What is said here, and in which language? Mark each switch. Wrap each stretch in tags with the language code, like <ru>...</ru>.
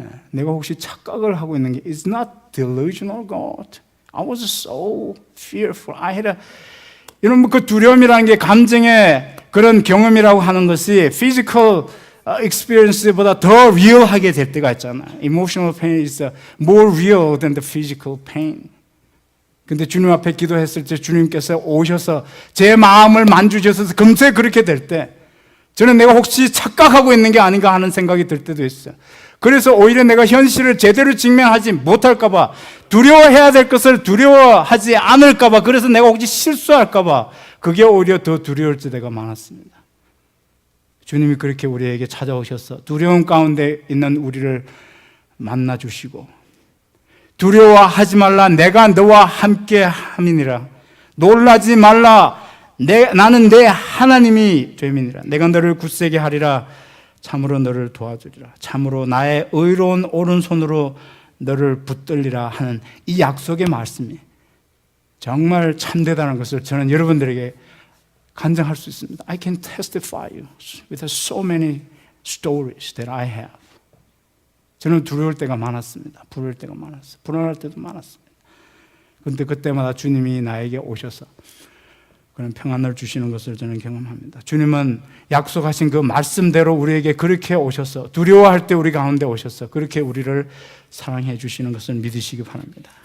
<ko>내가 혹시 착각을 하고 있는 게</ko> <en>It's not delusional God. I was so fearful.</en> <ko>이런 그 두려움이라는 게 감정의 그런 경험이라고 하는 것이</ko> <en>physical experience</en> <ko>보다 더 real하게 될 때가 있잖아요.</ko> <en>Emotional pain is more real than the physical pain.</en> <ko>근데 주님 앞에 기도했을 때 주님께서 오셔서 제 마음을 만져주셔서 금세 그렇게 될 때 저는 내가 혹시 착각하고 있는 게 아닌가 하는 생각이 들 때도 있어요. 그래서 오히려 내가 현실을 제대로 직면하지 못할까 봐 두려워해야 될 것을 두려워하지 않을까 봐 그래서 내가 혹시 실수할까 봐 그게 오히려 더 두려울 때가 많았습니다. 주님이 그렇게 우리에게 찾아오셔서 두려움 가운데 있는 우리를 만나주시고 두려워하지 말라 내가 너와 함께 함이니라 놀라지 말라 나는 내 하나님이 됨이니라 내가 너를 굳세게 하리라 참으로 너를 도와주리라 참으로 나의 의로운 오른손으로 너를 붙들리라 하는 이 약속의 말씀이 정말 참되다는 것을 저는 여러분들에게 간증할 수 있습니다.</ko> <en>I can testify you with so many stories that I have.</en> <ko>저는 두려울 때가 많았습니다. 부러울 때가 많았어요. 불안할 때도 많았습니다. 그런데 그때마다 주님이 나에게 오셔서 그런 평안을 주시는 것을 저는 경험합니다. 주님은 약속하신 그 말씀대로 우리에게 그렇게 오셔서 두려워할 때 우리 가운데 오셔서 그렇게 우리를 사랑해 주시는 것을 믿으시기 바랍니다.</ko>